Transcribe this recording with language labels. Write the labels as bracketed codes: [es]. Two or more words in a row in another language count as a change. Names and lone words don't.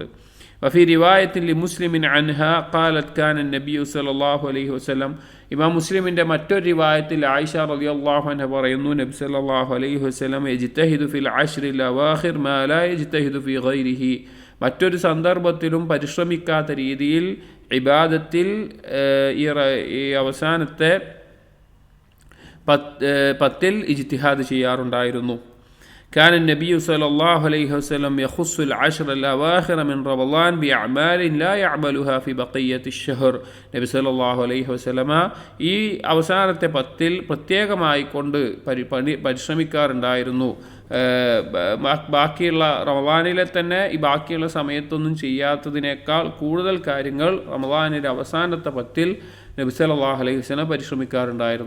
[ar] وفي رواية لمسلم عنها قالت كان النبي صلى الله عليه وسلم, [ml] ഇമാം മുസ്ലിമിൻ്റെ മറ്റൊരു റിവായത്തിൽ ആയിഷ [ar] رضي الله عنها [ml] പറയുന്നു, നബി [ar] صلى الله عليه وسلم يجتهد في العشر الأواخر ما لا يجتهد في غيره, [ml] മറ്റൊരു സന്ദർഭത്തിലും പരിശ്രമിക്കാത്ത രീതിയിൽ ഇബാദത്തിൽ ഈ അവസാനത്തെ 10 ഇജ്തിഹാദ് ചെയ്യാറുണ്ടായിരുന്നു. [ar] كان النبي صلى الله عليه وسلم يخص العشر الأواخر من رمضان بأعمال لا يعملها في بقية الشهر. [ml] നബി [ar] صلى الله عليه وسلم [ml] ഈ അവസാനത്തെ 10 പ്രത്യേകമായി കൊണ്ട് പരിശ്രമിക്കാറുണ്ടായിരുന്നു. ബാക്കിയുള്ള റമദാനിലെ തന്നെ ഈ ബാക്കിയുള്ള സമയത്തൊന്നും ചെയ്യാത്തതിനേക്കാൾ കൂടുതൽ കാര്യങ്ങൾ റമദാനിൻ്റെ അവസാനത്തെ 10 നബി [ar] صلى الله عليه وسلم [ml] പരിശ്രമിക്കാറുണ്ടായിരുന്നു.